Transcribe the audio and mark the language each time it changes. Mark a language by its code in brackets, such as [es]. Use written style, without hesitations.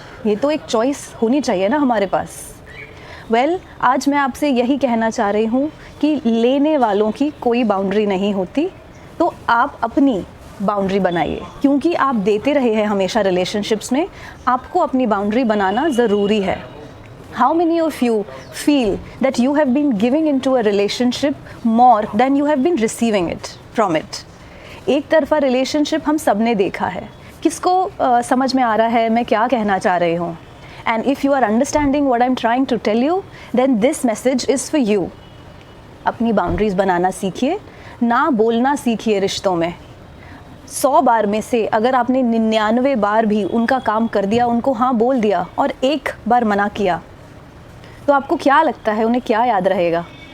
[hi] ये तो एक चॉइस होनी चाहिए ना हमारे पास। आज मैं आपसे यही कहना चाह रही हूँ कि लेने वालों की कोई बाउंड्री नहीं होती, तो आप अपनी बाउंड्री बनाइए। क्योंकि आप देते रहे हैं हमेशा रिलेशनशिप्स में, आपको अपनी बाउंड्री बनाना ज़रूरी है। [en] How many of you feel that you have been giving into a relationship more than you have been receiving it from it? [hi] एक तरफा रिलेशनशिप हम सब ने देखा है। किसको समझ में आ रहा है मैं क्या कहना चाह रही हूँ? [en] And if you are understanding what I'm trying to tell you, then this message is for you. [hi] अपनी बाउंड्रीज बनाना सीखिए, ना बोलना सीखिए रिश्तों में। 100 बार में से अगर आपने 99 बार भी उनका काम कर दिया, उनको हाँ बोल दिया और एक बार मना किया, तो आपको क्या लगता है उन्हें क्या याद रहेगा?